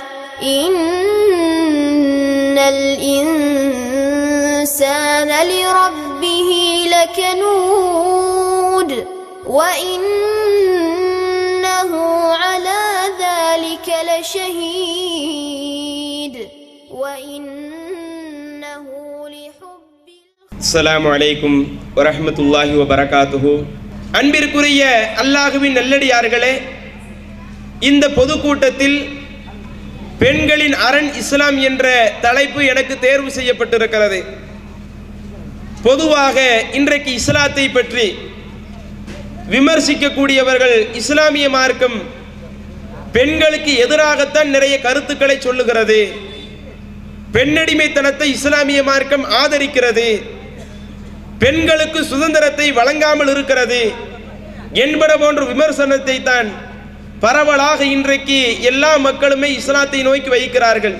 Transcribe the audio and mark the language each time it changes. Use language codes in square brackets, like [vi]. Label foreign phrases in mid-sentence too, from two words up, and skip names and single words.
[ar] إن الإنسان لربه لكنود وإنه على ذلك لشهيد وإنه لحب السلام عليكم ورحمة الله وبركاته. [ta] அன்பிற்குரிய அல்லாஹ்வின் நல்லடியார்களே, இந்த பொதுக்கூட்டத்தில் பெண்களின் அரண் இஸ்லாம் என்ற தலைப்பு எனக்கு தேர்வு செய்யப்பட்டிருக்கிறது. பொதுவாக இன்றைக்கு இஸ்லாத்தை பற்றி விமர்சிக்கக்கூடியவர்கள் இஸ்லாமிய மார்க்கம் பெண்களுக்கு எதிராகத்தான் நிறைய கருத்துக்களை சொல்லுகிறது, பெண்ணடிமைத்தனத்தை இஸ்லாமிய மார்க்கம் ஆதரிக்கிறது, பெண்களுக்கு சுதந்திரத்தை வழங்காமல் இருக்கிறது என்பன போன்ற விமர்சனத்தை தான் பரவலாக இன்றைக்கு எல்லா மக்களுமே இஸ்லாத்தை நோக்கி வைக்கிறார்கள்.